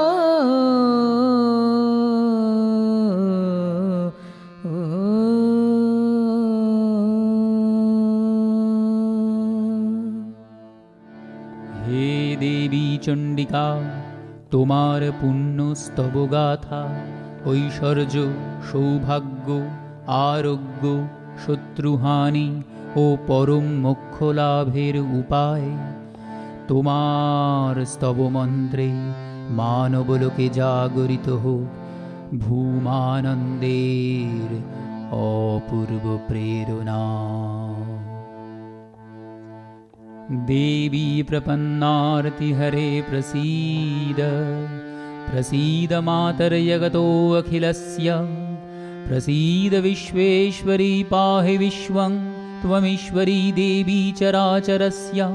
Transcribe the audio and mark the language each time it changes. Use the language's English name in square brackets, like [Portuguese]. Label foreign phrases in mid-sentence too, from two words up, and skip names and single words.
[Bangla] হে দেবী চণ্ডিকা তোমার পুণ্য স্তব গাথা ঐশ্বর্য সৌভাগ্য আরোগ্য শত্রুহানি ও পরম মোক্ষ লাভের উপায় তোমার স্তব মন্ত্রে মানবলোকে জাগরিত হোক ভূমানন্দের অপূর্ব প্রেরণা। [Sanskrit] देवी प्रपन्नार्तिहरे प्रसीद प्रसीद मातर्जगतो अखिलस्य प्रसीद विश्वेश्वरी पाहि विश्वं त्वमीश्वरी देवी चराचरस्य